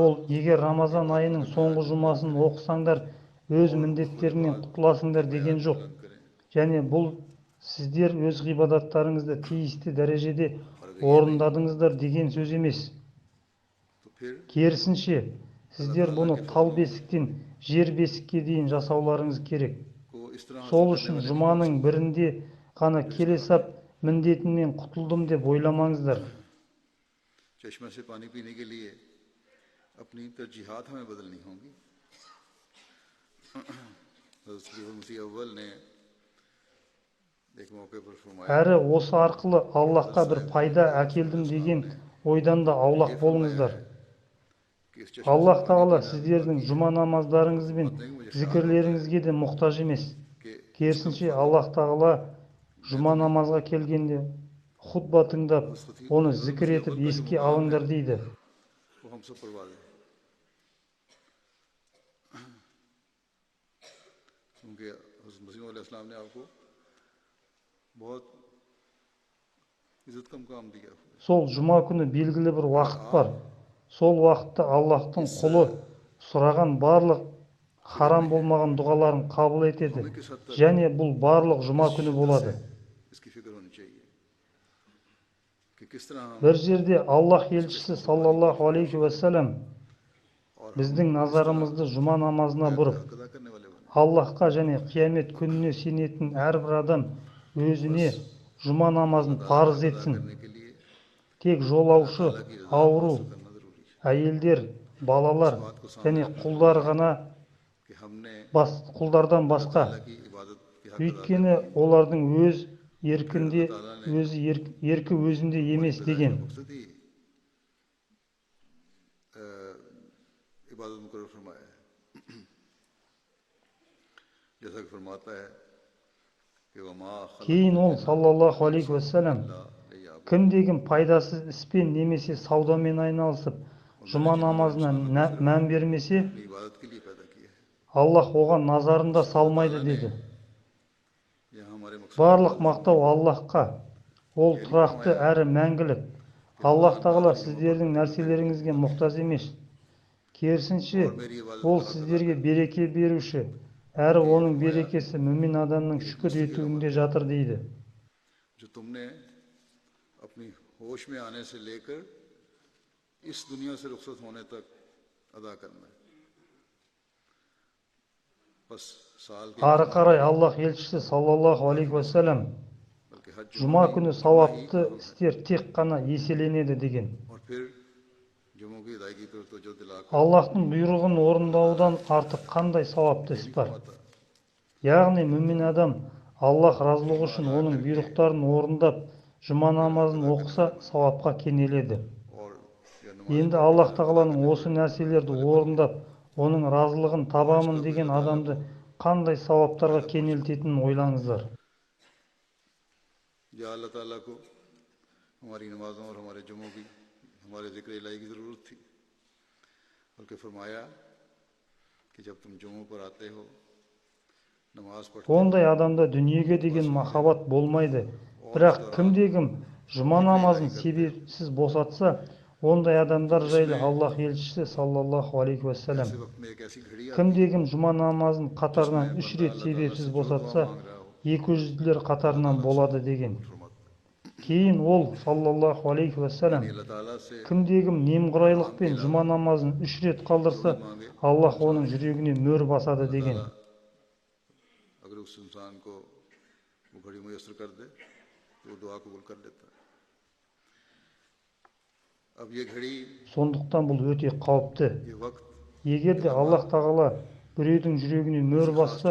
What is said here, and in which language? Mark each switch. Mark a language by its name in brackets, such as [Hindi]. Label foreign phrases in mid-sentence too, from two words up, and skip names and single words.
[Kazakh] Ол егер Рамазан айының соңғы жұмасын оқысаңдар, өз міндеттерінен құтыласыңдар деген жоқ. [Urdu] پالن کریں [Kazakh] Және бұл сіздер өз ғибадаттарыңызды тиісті дәрежеде орындадыңыздар деген сөз емес. [Urdu] تو پھر [Kazakh] Керісінше, сіздер бұны тал бесіктен жер бесікке дейін жасауларыңыз керек. [Urdu] کو اس طرح [Kazakh] Сол үшін жұманың бірінде ғана келе сап міндетімнен құтылдым деп ойламаңыздар. [Urdu] چشمے سے پانی پینے کے لیے اپنی ترجیحات ہمیں بدلنی ہوں گی حضرت مسیح اول نے ایک موقعے پر فرمایا [Kazakh] Әрі осы арқылы Аллахқа бір пайда әкелдім деген ойдан да аулақ болыңыздар. [Urdu] کہ اس چشمے [Kazakh] Аллах тағала сіздердің жұма намаздарыңыз бен зікірлеріңізге де мұқтаж емес. Керісінше Аллах тағала жұма намазға келгенде хутба тыңдап, оны зікір етіп еске алыңдар дейді. [Urdu] وہ ہم سب پرواہ ہے کیونکہ حضرت مسیح علیہ السلام نے آپ کو بہت عزت کا مقام دیا ہوا [Kazakh] Сол жұма күні белгілі бір уақыт бар. Сол уақытта Аллахтың [Urdu] है। [Kazakh] құлы сұраған барлық харам болмаған дұғаларын қабыл етеді. [Urdu] ہمیں کس حد تک [Kazakh] Және бұл барлық жұма күні [Urdu] शिद्दत [Kazakh] болады. [Urdu] سے اس کی فکر ہونی چاہیے کہ کس طرح ہم [Kazakh] Бір жерде Аллах елшісі [Arabic] صلى الله عليه وسلم [Urdu] اور ہم [Kazakh] біздің назарымызды жұма намазына бұрып, [Urdu] حق ادا کرنے والے بنے. [Kazakh] Аллахқа және қиямет күніне сенетін әрбір адам өзіне жұма намазын парыз [Urdu] अदा [Kazakh] етсін. [Urdu] کرنے کے لیے [Kazakh] Тек жолаушы, [Urdu] اللہ کی رضا [Kazakh] ауру, [Urdu] حاصل کرنا ضروری ہے. [Kazakh] әйелдер, балалар және құлдар ғана [Urdu] کہ ہم نے [Kazakh] құлдардан басқа. [Urdu] اللہ کی عبادت کے حق ادا [Kazakh] Өйткені олардың өз еркінде, еркі өзінде емес деген. [Urdu] مقصد ہی عبادت مقرر فرمایا ہے. جیسا کہ فرماتا ہے کہ وما [Kazakh] Кейін ол [Arabic] صلى الله عليه وسلم [Kazakh] кімде-кім пайдасыз іспен немесе саудамен айналысып, жұма намазына мән бермесе, [Urdu] اپنی عبادت کے لیے پیدا کیا ہے. [Kazakh] Аллах оған назарын да салмайды деді. [Urdu] یہاں ہمارے مقصد [Kazakh] Барлық мақтау Аллахқа. Ол тұрақты әрі мәңгілік. Аллах тағала сіздердің нәрселеріңізге мұқтаж емес. Керісінше, ол сіздерге береке беруші, әрі оның берекесі мүмин адамның шүкір етуінде жатыр дейді. [Urdu] جو تم نے اپنی ہوش میں آنے سے لے کر اس دنیا سے رخصت ہونے تک ادا کرنا ہے. بس سال کے [Kazakh] Ары қарай Аллах елшісі [Arabic] صلى الله عليه وسلم [Urdu] بلکہ حج [Kazakh] жұма күні сауапты істер тек қана еселенеді деген. [Urdu] اور پھر جمعوں کی ادائیگی پر توجہ دلا کر [Kazakh] Аллахтың бұйрығын орындаудан артық қандай сауапты іс бар? Яғни мүмин адам Аллах разылығы үшін оның бұйрықтарын орындап, жұма намазын оқыса, сауапқа кенеледі. [Urdu] और [Kazakh] Енді Аллах тағаланың осы нәрселерді орындап, оның разылығын табамын деген адамды қандай сауаптарға кенелтетінін ойлаңыздар. [Urdu] یا اللہ تعالیٰ کو ہماری نمازوں اور ہمارے جمعوں کی ہمارے ذکر الٰہی کی ضرورت تھی، بلکہ فرمایا کہ جب تم جمعوں پر آتے ہو نماز پڑھتے ہو [Kazakh] Ондай адамда дүниеге деген махаббат болмайды. Бірақ кімде-кім жұма намазын себепсіз босатса, ондай адамдар жайлы Аллах елшісі [Arabic] صلى الله عليه وسلم, [Urdu] ایسے وقت میں ایک ایسی گھڑی آتی [Kazakh] кімде-кім жұма намазын қатарынан 3 рет себепсіз босатса, 200-лер қатарынан болады деген. Кейін ол [Arabic] صلى الله عليه وسلم, [Urdu] ہے۔ اللہ تعالیٰ سے [Kazakh] кімде-кім немқұрайлықпен жұма намазын 3 рет қалдырса, Аллах оның жүрегіне мөр басады деген. [Urdu] اگر اس انسان کو وہ گھڑی میسر کر دے تو وہ دعا قبول کر لیتا ہے. اب یہ گھڑی [Kazakh] Сондықтан бұл өте қауіпті. [Urdu] یہ وقت [Kazakh] Егер де Аллах тағала біреудің жүрегіне мөр басса,